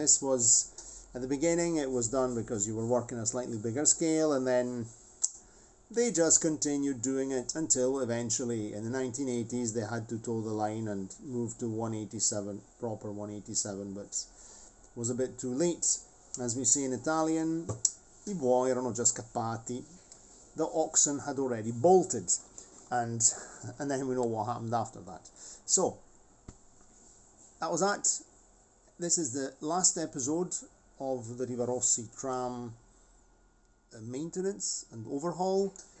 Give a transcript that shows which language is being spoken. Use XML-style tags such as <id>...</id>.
<en>This was, at the beginning it was done because you were working a slightly bigger scale, and then they just continued doing it until eventually in the 1980s they had to toe the line and move to 187, proper 187, but it was a bit too late. As we say in Italian,</en> <it>I buoi erano già scappati.</it> <en>The oxen had already bolted, and then we know what happened after that. So that was that. This is the last episode of the Rivarossi tram maintenance and overhaul.</en>